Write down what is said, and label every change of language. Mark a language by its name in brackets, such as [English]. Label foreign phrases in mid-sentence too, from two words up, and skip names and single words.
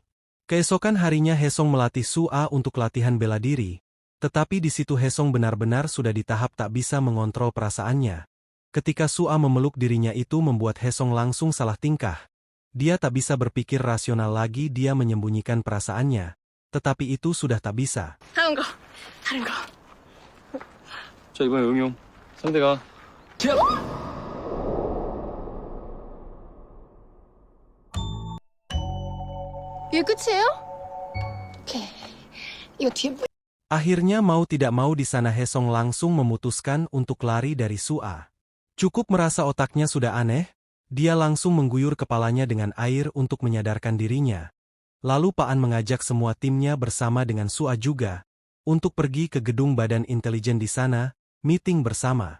[Indonesian] Keesokan harinya Hesong melatih Sua untuk latihan bela diri, tetapi di situ Hesong benar-benar sudah di tahap tak bisa mengontrol perasaannya. Ketika Sua memeluk dirinya itu membuat Hesong langsung salah tingkah. Dia tak bisa berpikir rasional lagi, dia menyembunyikan perasaannya. Tetapi itu sudah tak bisa. [Korean] 다른 거, 다른 거. 자, 이번에 응용. 상대가 이게 끝이에요? 오케이. 이거 뒤에 [Indonesian] Akhirnya mau tidak mau di sana Hesong langsung memutuskan untuk lari dari Sua. Cukup merasa otaknya sudah aneh, dia langsung mengguyur kepalanya dengan air untuk menyadarkan dirinya. Lalu Paan mengajak semua timnya bersama dengan Sua juga, untuk pergi ke gedung badan intelijen di sana, meeting bersama.